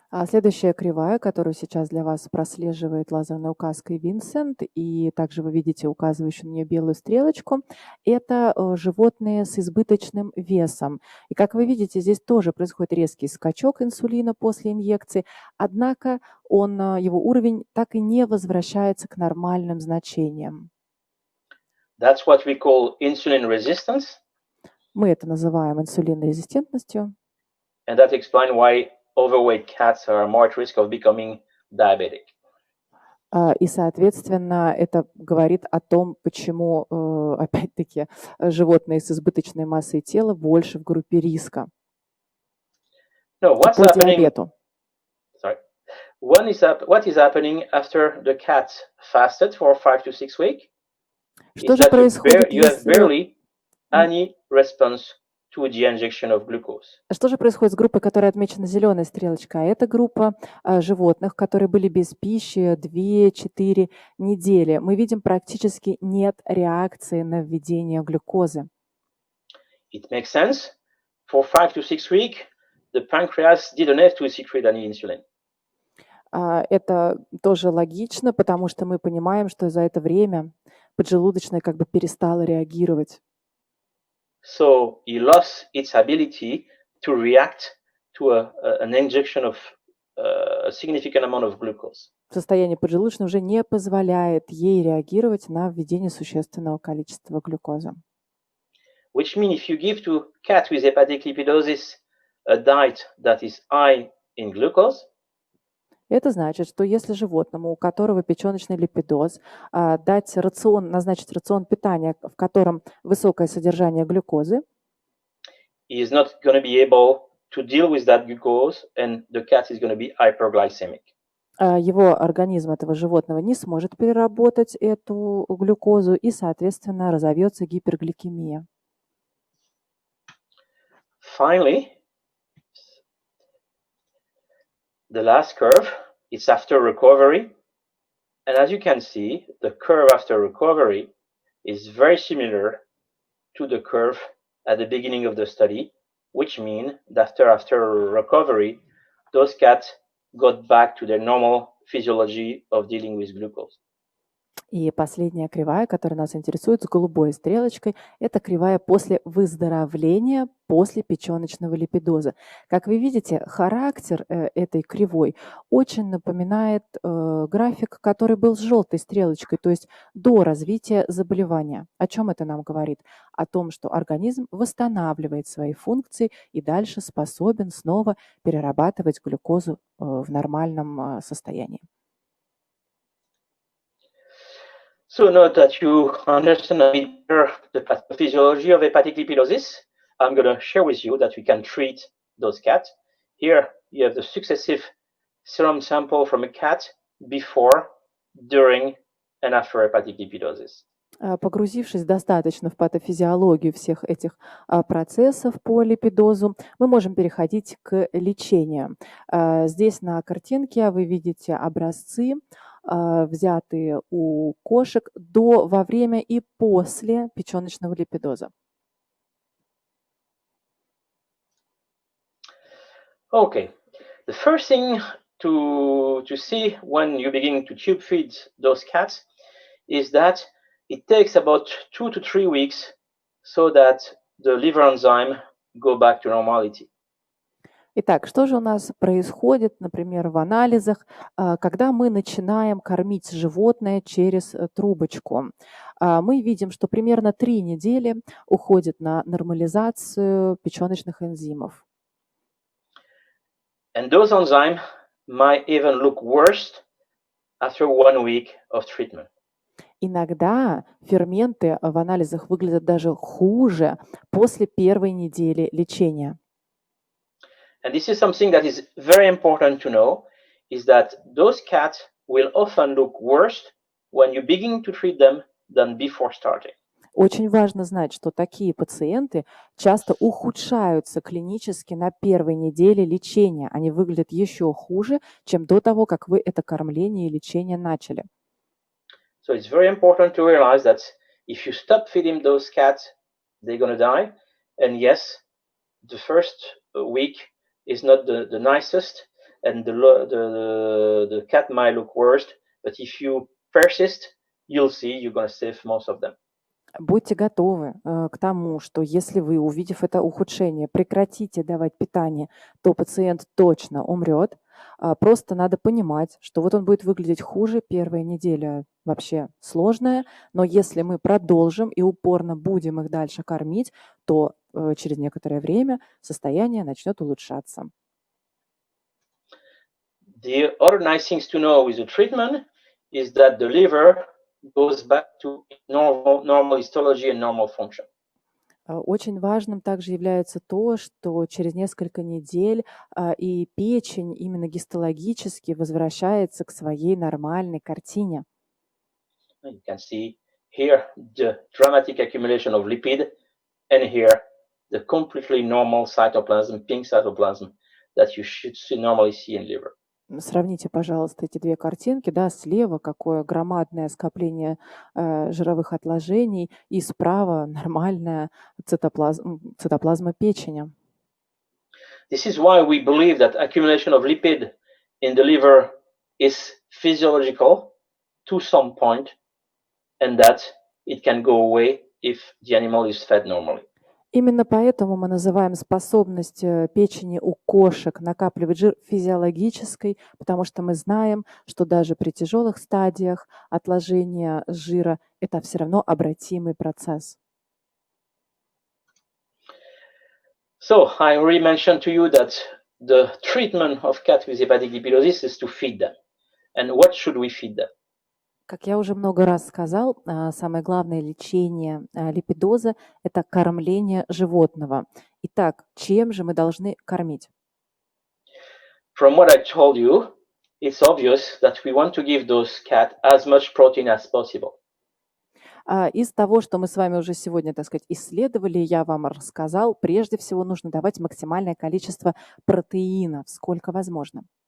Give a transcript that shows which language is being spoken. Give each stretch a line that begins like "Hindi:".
Russian: Следующая кривая, которую сейчас для вас прослеживает лазерной указкой Винсент, и также вы видите указывающую на нее белую стрелочку, это животные с избыточным весом. И как вы видите, здесь тоже происходит резкий скачок инсулина после инъекции, однако его уровень так и не возвращается к нормальным значениям.
English: That's what we call insulin resistance.
Russian: Мы это называем инсулинорезистентностью.
English: And that explains why overweight cats are more at risk of becoming diabetic.
Russian: И, соответственно, это говорит о том, почему, опять-таки, животные с избыточной массой тела больше в группе риска
English: No, what's
Russian: по
English: happening?
Russian: диабету.
English: Sorry. What is happening after the cat fasted for 5 to 6 weeks?
Russian: Что
English: Is
Russian: же
English: that
Russian: происходит,
English: you have
Russian: если...
English: barely any response to the injection of glucose.
Russian: Что же происходит с группой, которая отмечена зеленой стрелочкой? Это группа животных, которые были без пищи 2-4 недели. Мы видим, практически нет реакции на введение глюкозы.
English: It makes sense. For 5 to 6 weeks, the pancreas didn't have to secrete any insulin.
Russian: Это тоже логично, потому что мы понимаем, что за это время поджелудочная как бы перестала реагировать.
English: So he lost its ability to react to an injection of a significant amount of glucose.
Russian: Состояние поджелудочной уже не позволяет ей реагировать на введение существенного количества глюкозы.
English: Which means if you give to cat with hepatic lipidosis a diet that is high in glucose,
Russian: Это значит, что если животному, у которого печеночный липидоз, назначить рацион питания, в котором высокое содержание глюкозы,
English: he is not going to be able to deal with that glucose, and the cat is going to be hyperglycemic.
Russian: его организм этого животного не сможет переработать эту глюкозу и, соответственно, разовьется гипергликемия.
English: Finally, the last curve, it's after recovery. And as you can see, the curve after recovery is very similar to the curve at the beginning of the study, which means that after recovery, those cats got back to their normal physiology of dealing with glucose.
Russian: И последняя кривая, которая нас интересует с голубой стрелочкой, это кривая после выздоровления после печеночного липидоза. Как вы видите, характер этой кривой очень напоминает график, который был с желтой стрелочкой, то есть до развития заболевания. О чем это нам говорит? О том, что организм восстанавливает свои функции и дальше способен снова перерабатывать глюкозу в нормальном состоянии.
English: So now that you understand a bit better the pathophysiology of hepatic lipidosis, I'm going to share with you that we can treat those cats. Here you have the successive serum sample from a cat before, during, and after hepatic lipidosis.
Russian: Погрузившись достаточно в патофизиологию всех этих процессов по липидозу, мы можем переходить к лечению. Здесь на картинке вы видите образцы, взятые у кошек до, во время и после печеночного липидоза.
English: Okay, the first thing to see when you begin to tube feed those cats is that it takes about 2 to 3 weeks so that the liver enzyme go back to normality.
Russian: Итак, что же у нас происходит, например, в анализах, когда мы начинаем кормить животное через трубочку? Мы видим, что примерно 3 недели уходит на нормализацию печеночных энзимов.
English: And those enzymes might even look worse after 1 week of treatment.
Russian: Иногда ферменты в анализах выглядят даже хуже после первой недели лечения.
English: And this is something that is very important to know, is that those cats will often look worse when you begin to treat them than before starting.
Russian: Очень важно знать, что такие пациенты часто ухудшаются клинически на первой неделе лечения. Они выглядят еще хуже, чем до того, как вы это кормление и лечение начали.
English: So it's very important to realize that if you stop feeding those cats, they're going to die. And yes, the first week is not the nicest, and the cat might look worse. But if you persist, you'll see you're going to save most of them.
Russian: Будьте готовы к тому, что если вы, увидев это ухудшение, прекратите давать питание, то пациент точно умрет. Просто надо понимать, что вот он будет выглядеть хуже, первая неделя вообще сложная, но если мы продолжим и упорно будем их дальше кормить, то через некоторое время состояние начнет улучшаться.
English: The other nice things to know with the treatment is that the liver goes back to normal histology and normal function.
Russian: Очень важным также является то, что через несколько недель и печень именно гистологически возвращается к своей нормальной картине.
English: You can see here the dramatic accumulation of lipid, and here the completely normal cytoplasm, pink cytoplasm, that you should normally see in liver.
Russian: Сравните, пожалуйста, эти две картинки. Да, слева какое громадное скопление жировых отложений, и справа нормальная цитоплазма печени.
English: This is why we believe that accumulation of lipid in the liver is physiological to some point, and that it can go away if the animal is fed normally.
Russian: Именно поэтому мы называем способность печени у кошек накапливать жир физиологической, потому что мы знаем, что даже при тяжелых стадиях отложения жира это все равно обратимый процесс.
English: So I already mentioned to you that the treatment of cats with hepatic lipidosis is to feed them. And what should we feed them?
Russian: Как я уже много раз сказал, самое главное лечение липидоза – это кормление животного. Итак, чем же мы должны кормить?
English: From what I told you, it's obvious that we want to give those cats as much protein as possible.
Russian: Из того, что мы с вами уже сегодня, так сказать, исследовали, я вам рассказал, прежде всего нужно давать максимальное количество протеинов, сколько возможно.